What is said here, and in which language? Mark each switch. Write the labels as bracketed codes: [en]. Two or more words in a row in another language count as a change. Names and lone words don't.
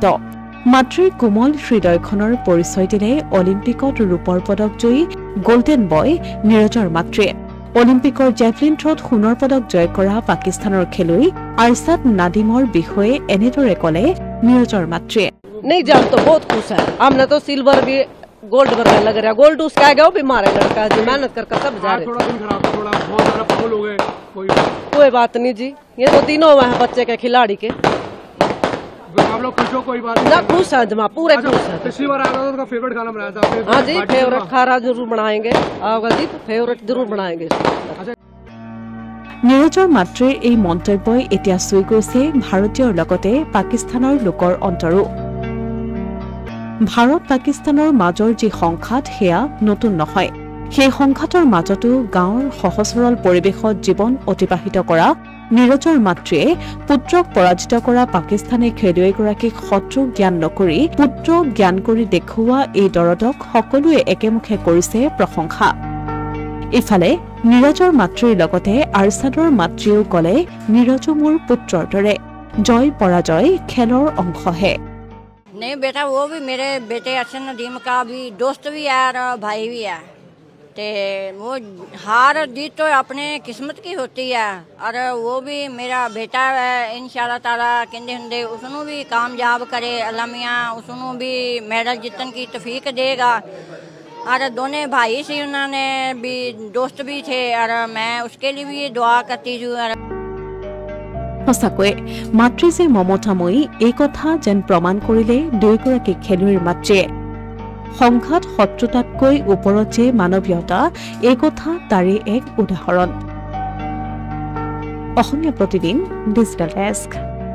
[as] মাতৃৰ কোমল হৃদয়খনৰ পৰিচয় দিলে অলিম্পিকত ৰূপৰ পদক জয়ী [en] golden boy [as] নীৰজৰ মাতৃয়ে। অলিম্পিকৰ [en] javelin throwত [as] সোণৰ পদক জয় কৰা পাকিস্তানৰ খেলুৱৈ আৰছাদ নাদিমৰ বিষয়ে এনেদৰে ক'লে নীৰজৰ মাতৃয়ে। [hi] नहीं जान तो बहुत खुश है। हमने तो सिल्वर भी गोल्ड वगैरह लग रहा। गोल्ड उसका आ गया वो भी मारे लड़का जी मेहनत कर सब जा रहे। थोड़ा दिन खराब था, थोड़ा बहुत सारा फाउल हो गए। कोई बात नहीं जी, ये तो तीनों हुए हैं बच्चे के खिलाड़ी के। आप लोग खुश हो? कोई बात ना खुश है जमा पूरे खुश है। पिछली बार आया था तो फेवरेट खाना बनाया था। हाँ जी फेवरेट खाना जरूर बनाएंगे। आओगे जी तो फेवरेट जरूर बनाएंगे। [as] নীৰজৰ মাতৃৰ এই মন্তব্যই এতিয়া চুই গৈছে ভাৰতীয়ৰ লগতে পাকিস্তানৰ লোকৰ অন্তৰো। ভাৰত পাকিস্তানৰ মাজৰ যি সংঘাত সেয়া নতুন নহয়। সেই সংঘাতৰ মাজতো গাঁৱৰ সহজ সৰল পৰিৱেশত জীৱন অতিবাহিত কৰা নীৰজৰ মাতৃয়ে পুত্ৰক পৰাজিত কৰা পাকিস্তানী খেলুৱৈগৰাকীক শত্ৰু জ্ঞান নকৰি পুত্ৰ জ্ঞান কৰি দেখুওৱা এই দৰদক সকলোৱে একেমুখে কৰিছে প্ৰশংসা। ইফালে নীৰজৰ মাতৃৰ লগতে আৰছাদৰ মাতৃয়েও ক'লে নীৰজো মোৰ পুত্ৰৰ দৰে। জয় পৰাজয় খেলৰ অংশহে। [hi] नहीं बेटा, वो भी मेरे बेटे अरशद नदीम का भी दोस्त भी है और भाई भी है। ते वो हार जीत तो अपने किस्मत की होती है और वो भी मेरा बेटा है। [ar] إن شاء الله تعالى [hi] कहते होंगे उसनों भी कामयाब करे अल्लाह मियां, उसनों भी मेडल जीतने की तौफीक देगा। और दोनों भाई से उन्होंने भी दोस्त भी थे और मैं उसके लिए भी दुआ करती हूँ। [as] সঁচাকৈয়ে মাতৃ যে মমতাময়ী এই কথা যেন প্ৰমাণ কৰিলে দুয়োগৰাকী খেলুৱৈৰ মাতৃয়ে। সংঘাত শত্ৰুতাতকৈ ওপৰত যে মানৱীয়তা এই কথা তাৰে এক উদাহৰণ। অসমীয়া প্ৰতিদিন [en] digital desk.